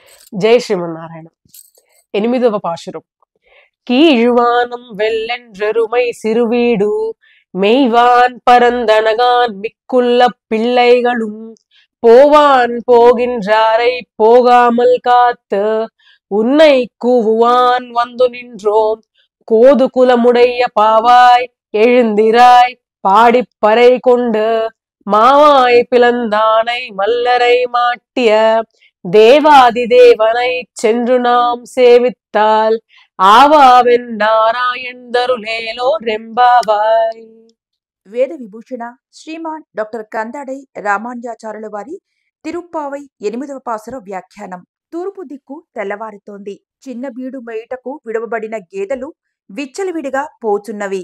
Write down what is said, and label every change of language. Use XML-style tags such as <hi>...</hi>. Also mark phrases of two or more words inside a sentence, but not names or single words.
<te>జై శ్రీమన్నారాయణ. 8వ పాశురం.</te> <ta>கீழ்வானம் வெள்ளென்றெருமை சிறுவீடு மெய்வான் பரந்தனகான் மிக்குள்ள பிள்ளைகளும் போவான் போகின்றாரை போகாமல் காத்து உன்னை கூவுவான் வந்து நின்றோம் கோது குலமுடைய பாவாய் எழுந்திராய் பாடிப்பறை கொண்டு மாவாய் பிளந்தானை மல்லரை மாட்டிய தேவாதி தேவனை சென்று நாம் சேவித்தால் ஆவாவென் நாராயணருளேலோ ரெம்பாவாய்.</ta> <te>వేద విభూషణ శ్రీమాన్ డాక్టర్ కందాడై రామానుజాచార్యుల వారి తిరుప్పావై 8వ పాసుర వ్యాఖ్యానం. తూర్పు దిక్కు తెల్లవారుతోంది. చిన్న బీడు మేయుటకు విడవబడిన గేదెలు విచ్చలవిడిగా పోచున్నవి.</te>